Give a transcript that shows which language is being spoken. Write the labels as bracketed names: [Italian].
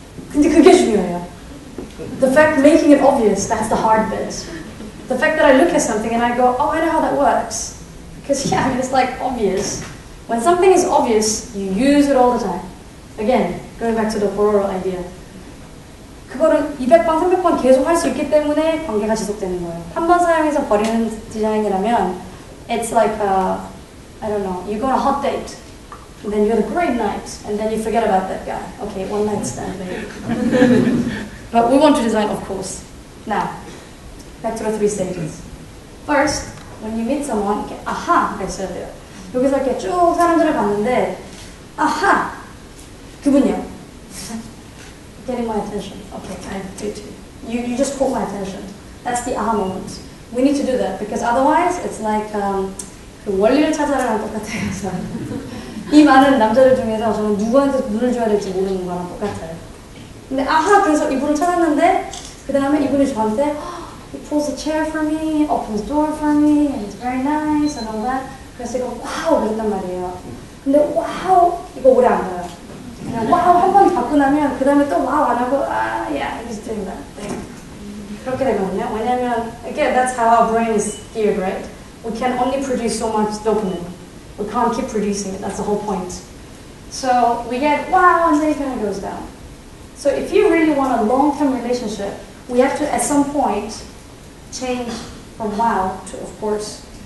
[Korean] 근데 그게 중요해요. [English] The fact making it obvious, that's the hard bit. The fact that I look at something and I go, oh, I know how that works. Because yeah, I mean, it's like obvious. When something is obvious, you use it all the time. Again, going back to the Bororo idea. [Korean] 그거를 200번, 300번 계속 할 수 있기 때문에 관계가 지속되는 거예요. 한 번 사용해서 버리는 디자인이라면 [English] it's like I don't know, you go on a hot date and then you had a great night and then you forget about that guy. Okay, one night stand maybe. But we want to design, of course. Now, back to the 3 stages. First, when you meet someone, [Korean] 이렇게 아하가 있어야 돼요. 여기서 이렇게 쭉 사람들을 봤는데 아하! 그분이요. [English] Getting my attention. Okay, I do too. You just caught my attention. That's the aha moment. We need to do that because otherwise it's like [Korean] 그 원리를 찾아라랑 똑같아요. 이 많은 남자들 중에서 저는 누구한테 눈을 줘야 될지 모르는 거랑 똑같아요. 근데 아하 그래서 이분을 찾았는데 그 다음에 이분이 저한테 [English] he pulls a chair for me, opens the door for me, and it's very nice and all that. [Korean] 그래서 제가 와우 그랬단 말이에요. 근데 와우 이거 오래 안 가요. 그냥 와우 한 번 받고 나면 그 다음에 또 와우 안 하고 [English] yeah, he's doing that thing. [Korean] 그렇게 되거든요. 왜냐면 [English] again, that's how our brain is geared, right? We can only produce so much dopamine. We can't keep producing it. That's the whole point. So we get wow, and then it kind of goes down. So if you really want a long-term relationship, we have to at some point change from wow to of course.